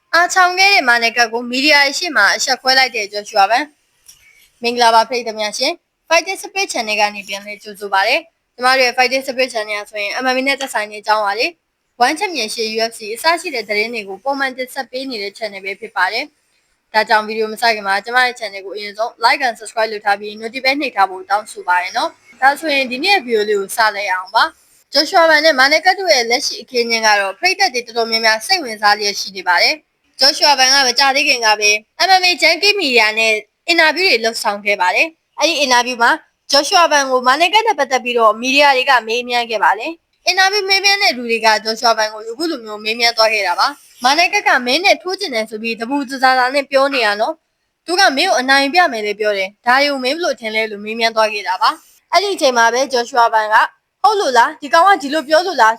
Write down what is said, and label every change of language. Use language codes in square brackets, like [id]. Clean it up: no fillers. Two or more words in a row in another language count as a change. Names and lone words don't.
[my] ချောင်ခဲ့တဲ့မာနယ်ကတ်ကိုမီဒီယာရဲ့ရှေ့မှာအဆက်ခွဲလိုက်တဲ့ဂျော်ရှူအာဗန်မင်္ဂလာပါပရိသတ်များရှင် Fighting Spirit Channel ကနေပြန်လည်ကြိုဆိုပါရစေကျမတို့ရဲ့ Fighting Spirit Channel ဆိုရင် MMA နဲ့သက်ဆိုင်တဲ့အကြောင်းပါလေ1 Championship UFC အစရှိတဲ့သတင်းတွေကိုပုံမှန်တင် ဆက်ပေးနေတဲ့ channel ပဲဖြစ်ပါတယ်ဒါကြောင့်ဗီဒီယိုမစခင်မှာကျမရဲ့ channel ကိုအရင်ဆုံး [en] like and subscribe [my] လုပ်ထားပြီး notification နှိပ်ထားဖို့တောင်းဆိုပါရနော်ဒါဆိုရင်ဒီနေ့ဗီဒီယိုလေးကိုစလိုက်အောင်ပါဂျော်ရှူအာဗန်နဲ့မာ နယ်ကတ်တို့ရဲ့လက်ရှိအခင်းအကျင်းကတော့ပရိသတ်တွေတော်တော်များများစိတ်ဝင်စားလျက်ရှိနေပါတယ်ဂျော်ရှူအာဗန်ကမကြသေးခင်ကပဲ MMA Junkie Media နဲ့အ င်တာဗျူးတွေလုပ်ဆောင်ခဲ့ပါတယ်။အဲဒီအင်တာဗျူးမှာဂျော်ရှူအာဗန်ကိုမာနယ်ကတ်နဲ့ပတ်သက်ပြီးတော့မီဒီယာတွေကမေးမြန်းခဲ့ပါတယ်။အင်တာဗျူးမေးမြန်းတဲ့လူတွေကဂျော်ရှူအာဗန်ကိုအခုလိုမျိုးမေးမြန်းသွားခဲ့တာပါ။မာနယ်ကတ်ကမင်းနဲ့ထိုးကျင်တယ်ဆိုပြီးတပူစစာနဲ့ပြောနေရနော်။သူကမင်းကိုအနိုင်ပြမယ်လေပြောတယ်။ဒါတွေကိုမင်းဘလို့ထင်လဲလို့မေးမြန်းသွားခဲ့တာပါ။အဲ့ဒီအချိန်မှာပဲဂျော်ရှူအာဗန်ကဟုတ်လို့လားဒီကောင်ကဒီလိုပြောလို့လား